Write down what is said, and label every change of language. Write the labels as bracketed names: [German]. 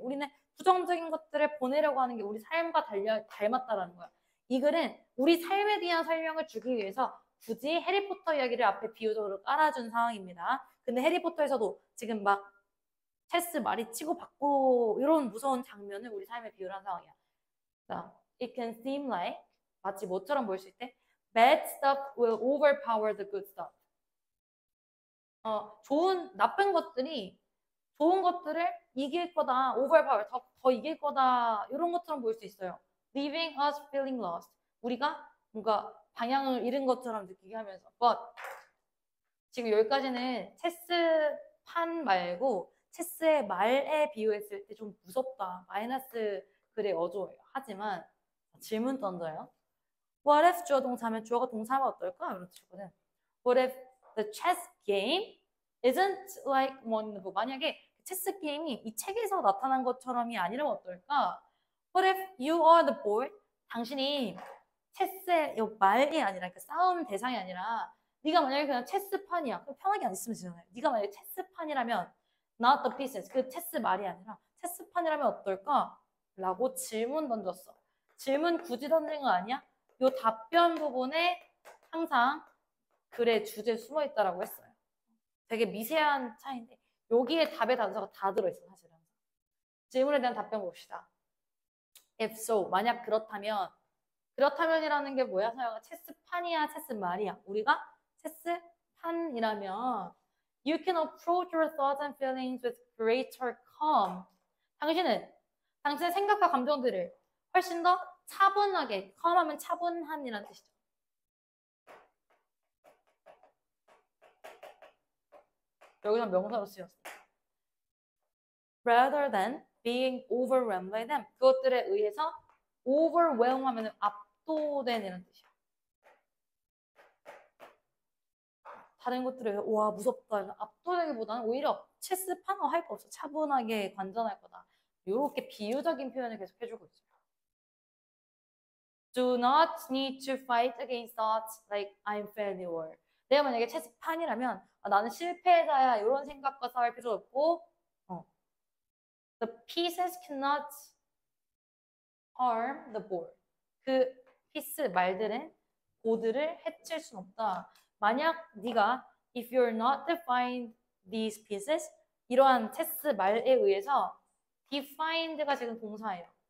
[Korean] 우리는 부정적인 것들을 보내려고 하는 게 우리 삶과 닮았다라는 거야. 이 글은 우리 삶에 대한 설명을 주기 위해서 굳이 해리포터 이야기를 앞에 비유적으로 깔아준 상황입니다. 근데 해리포터에서도 지금 막 체스 말이 치고 받고 이런 무서운 장면을 우리 삶에 비유한 상황이야. [English] It can seem like [Korean] 마치 뭐처럼 보일 수 있대? [English] Bad stuff will overpower the good stuff. [Korean] 나쁜 것들이 좋은 것들을 이길 거다, overpower, 더 이길 거다, 이런 것처럼 보일 수 있어요. [English] Leaving us feeling lost. [Korean] 우리가 뭔가 방향을 잃은 것처럼 느끼게 하면서. But 지금 여기까지는 체스판 말고 체스의 말에 비유했을 때 좀 무섭다. 마이너스 글의 어조예요. 하지만 질문 던져요. What if 주어 동사면 주어가 동사면 어떨까? 이런 뜻이거든. [English] What if the chess game isn't like one in the book? [Korean] 만약에 체스 게임이 이 책에서 나타난 것처럼이 아니라면 어떨까? [English] What if you are the board? [Korean] 당신이 체스의 말이 아니라 그러니까 싸움 대상이 아니라 네가 만약에 그냥 체스판이야. 그럼 편하게 안 있으면 되잖아요. 네가 만약에 체스판이라면 [English] not the pieces. [Korean] 그 체스 말이 아니라 체스판이라면 어떨까? 라고 질문 던졌어. 질문 굳이 던진 거 아니야? 요 답변 부분에 항상 글의 주제 숨어 있다라고 했어요. 되게 미세한 차이인데 여기에 답의 단서가 다 들어있어 사실은. 질문에 대한 답변 봅시다. If so, 만약 그렇다면이라는 게 뭐야? 서영아, 체스판이야, 체스말이야? 우리가 체스판이라면 [English] You can approach your thoughts and feelings with greater calm. [Korean] 당신의 생각과 감정들을 훨씬 더 차분하게, calm하면 차분한이라는 뜻이죠. 여기서 명사로 쓰였어. [English] Rather than being overwhelmed by them. [Korean] 그것들에 의해서 overwhelm 하면 압도된 이런 뜻이야. 다른 것들에 의해서 와 무섭다. 압도되기보다는 오히려 체스판 할 거 없어. 차분하게 관전할 거다. 이렇게 비유적인 표현을 계속 해주고 있어요. [English] Do not need to fight against thoughts like I'm failure. [Korean] 내가 만약에 체스판이라면 나는 실패자야 이런 생각과 싸울 필요 없고 [English] The pieces cannot harm the board. [Korean] 그 피스 말들은 보드를 해칠 순 없다. 만약 네가 [English] if you're not defined these pieces [Korean] 이러한 체스 말에 의해서 defined가 지금 동사예요.